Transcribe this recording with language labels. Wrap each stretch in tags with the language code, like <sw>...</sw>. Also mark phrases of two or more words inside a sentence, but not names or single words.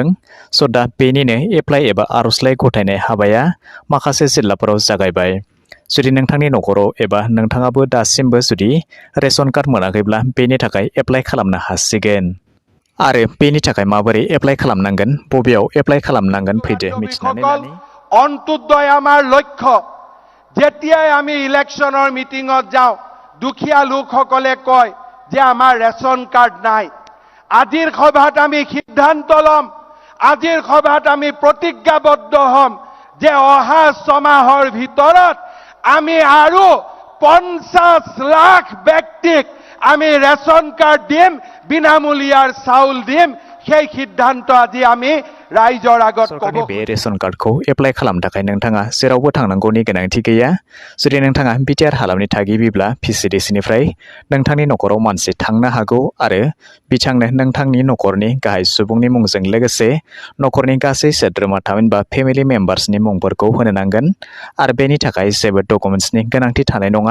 <brx>स' दा बेनिनो एप्लाइ एबा आर'जलाइ गथायनाय हाबाया माखासे जिल्लाफोराव जागायबाय। जुदि नोंथांनि नखराव एबा नोंथाङाबो दासिमबो जुदि</brx> <en>ration card</en> <brx>मोनाखैब्ला बेनि थाखाय एप्लाइ खालामनो हासिगोन। आरो बेनि थाखाय माबोरै एप्लाइ खालामनांगोन, बबेयाव एप्लाइ खालामनांगोन फैदो मिथिनानै लानि।</brx> <as>অন্ত্যোদয় আমাৰ লক্ষ্য। যেতিয়াই আমি</as> <en>election meeting</en> <as>যাওঁ, দুখীয়া লোকসকলে কয় যে আমাৰ</as> <en>ration card</en> <as>নাই। আজিৰ সভাত আমি সিদ্ধান্ত ল'ম, আজিৰ সভাত আমি প্ৰতিজ্ঞাবদ্ধ হ'ম যে অহা 6 মাহৰ ভিতৰত আমি আৰু 50 লাখ ব্যক্তিক আমি</as> <en>ration card</en> <as>দিম, বিনামূলীয়াৰ চাউল দিম। সেই সিদ্ধান্ত আজি আমি ৰাইজৰ আগত ক'ব।</as> <brx>बे</brx> <en>ration card</en> <brx>एप्लाइ खालामनो थाखाय नोंथाङा जेरावबो थांनांगौनि गोनांथि गैया। जुदि नोंथाङा बिटिआर हालामनि थागिबिब्ला पिसिडिसिनिफ्राय नोंथांनि नखराव मानसि थांनो हागौ आरो बिथांनो नोंथांनि नखरनि गाहाय सुबुंनि मुंजों लोगोसे नखरनि गासै सोद्रोमा थामहिनबा</brx> <en>family members</en> <brx>मुंफोरखौ होनो नांगोन आरो बेनि थाखाय जेबो डकुमेन्ट्सनि गोनांथि थानाय नङा।</brx>